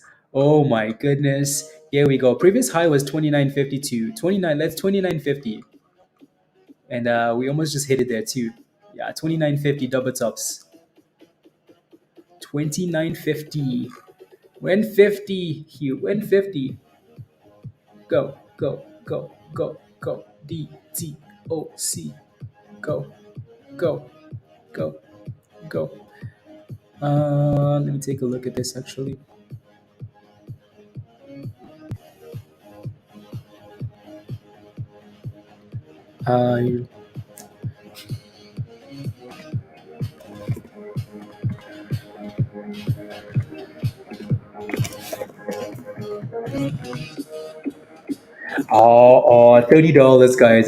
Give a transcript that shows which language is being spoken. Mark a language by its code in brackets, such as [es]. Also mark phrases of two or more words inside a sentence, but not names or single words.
[en] Oh my goodness. Here we go. Previous high was 29.52. 29, let's 29.50. And we almost just hit it there too. Yeah, 29.50 double tops. 29.50. When 50, Hugh. When 50. Go, go, go, go, go. DTOC. Go, go, go, go. Let me take a look at this actually. Uh, $30, guys.